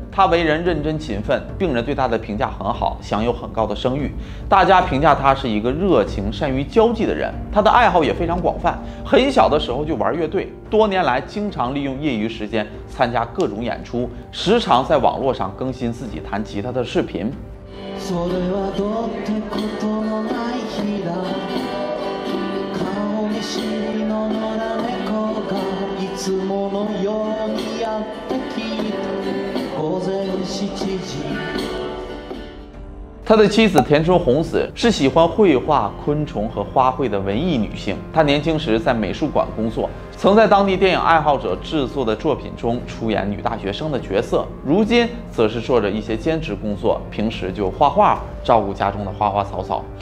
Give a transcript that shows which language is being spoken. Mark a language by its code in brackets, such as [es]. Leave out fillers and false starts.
[zh] 他为人认真勤奋，病人对他的评价很好，享有很高的声誉。大家评价他是一个热情、善于交际的人。他的爱好也非常广泛，很小的时候就玩乐队，多年来经常利用业余时间参加各种演出，时常在网络上更新自己弹吉他的视频。 [ja] それはどうってことのない日だ。顔見知りの野良猫がいつものようにやってきた。午前7時。 [zh] 他的妻子田村红子是喜欢绘画、昆虫和花卉的文艺女性。她年轻时在美术馆工作，曾在当地电影爱好者制作的作品中出演女大学生的角色。如今则是做着一些兼职工作，平时就画画，照顾家中的花花草草。